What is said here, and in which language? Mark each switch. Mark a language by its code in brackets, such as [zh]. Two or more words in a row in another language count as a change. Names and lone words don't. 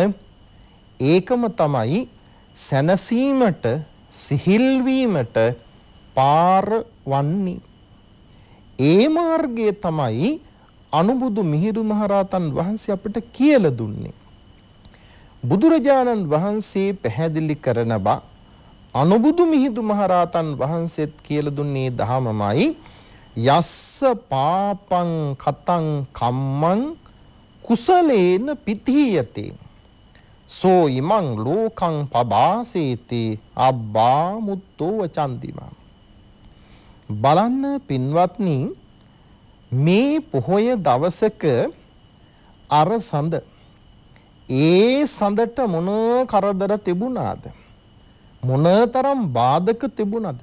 [si] ඒකම තමයි සැනසීමට, සිහිල් වීමට පාර වන්නේ. ඒ මාර්ගය තමයි අනුබුදු මිහිඳු මහරහතන් වහන්සේ අපට කියලා දුන්නේ. බුදුරජාණන් වහන්සේ පැහැදිලි කරනවා අනුබුදු මිහිඳු මහරහතන් වහන්සේත් කියලා දුන්නේ දහමමයි. [pi] යස්ස පාපං කතං කම්මං කුසලේන පිතීයති සෝ ඉමං ලෝකං පබාසේති අබ්බා මුත්තෝ වචන්දිමා. [si] බලන්න පින්වත්නි, මේ පොහොය දවසක අර සඳ, ඒ සඳට මොන කරදර තිබුණාද, මොනතරම් බාධක තිබුණාද.